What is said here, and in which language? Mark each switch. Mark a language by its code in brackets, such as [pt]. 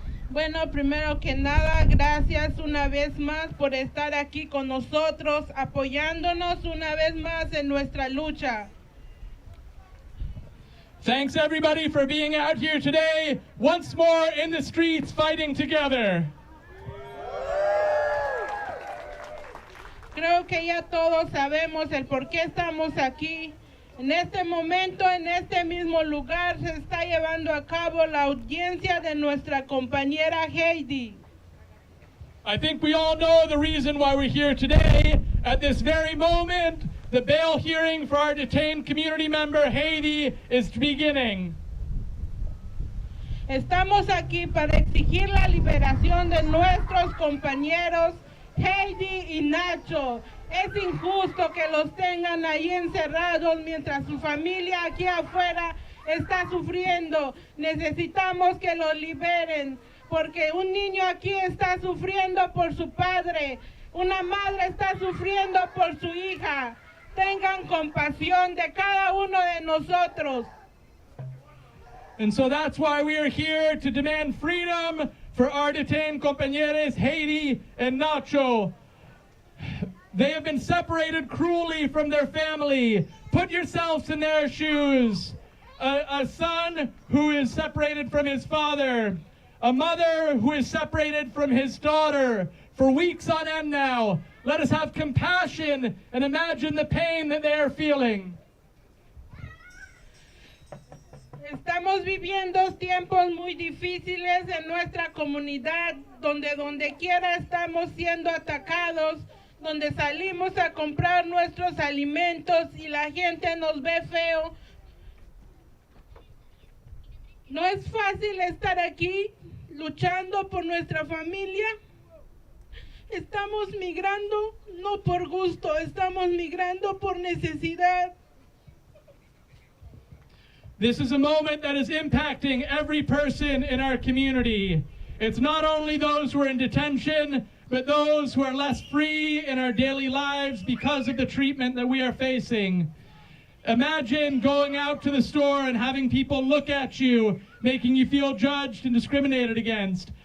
[es] Bueno, primero que nada, gracias una vez más por estar aquí con nosotros, apoyándonos una vez más en nuestra lucha. [en] Thanks everybody for being out here today, once more in the streets fighting together. [es] Creo que ya todos sabemos el por qué estamos aquí. En este momento, en este mismo lugar, se está llevando a cabo la audiencia de nuestra compañera Heidi. [en] I think we all know the reason why we're here today. At this very moment, the bail hearing for our detained community member Heidi is beginning. [es] Estamos aquí para exigir la liberación de nuestros compañeros Heidi y Nacho. Es injusto que los tengan ahí encerrados mientras su familia aquí afuera está sufriendo. Necesitamos que los liberen, porque un niño aquí está sufriendo por su padre, una madre está sufriendo por su hija. Tengan compasión de cada uno de nosotros. [en] And so that's why we are here to demand freedom for our detained compañeros Heidi and Nacho. They have been separated cruelly from their family. Put yourselves in their shoes. A son who is separated from his father. A mother who is separated from his daughter for weeks on end now. Let us have compassion and imagine the pain that they are feeling. [es] Estamos viviendo tiempos muy difíciles en nuestra comunidad, donde quiera estamos siendo atacados, donde salimos a comprar nuestros alimentos y la gente nos ve feo. No es fácil estar aquí luchando por nuestra familia. Estamos migrando no por gusto, estamos migrando por necesidad. [en] This is a moment that is impacting every person in our community. It's not only those who are in detention, but those who are less free in our daily lives because of the treatment that we are facing. Imagine going out to the store and having people look at you, making you feel judged and discriminated against.